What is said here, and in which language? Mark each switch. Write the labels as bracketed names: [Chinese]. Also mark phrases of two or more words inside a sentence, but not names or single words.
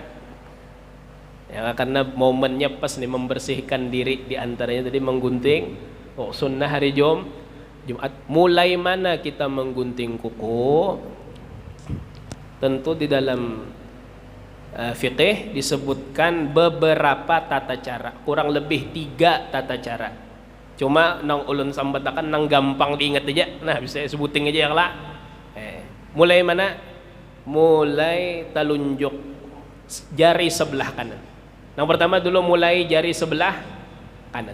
[Indonesian] Ya karena momennya pas nih membersihkan diri, di antaranya tadi menggunting. Oh, sunnah hari Jumat. Mulai mana kita menggunting kuku? Tentu di dalam fiqih disebutkan beberapa tata cara, kurang lebih 3 tata cara. [Banjar] Cuma nang ulun sambatakan nang gampang diingat aja. [Indonesian] Nah bisa sebutin aja yang lah. Mulai mana? Mulai telunjuk jari sebelah kanan. Yang pertama dulu mulai jari sebelah kanan.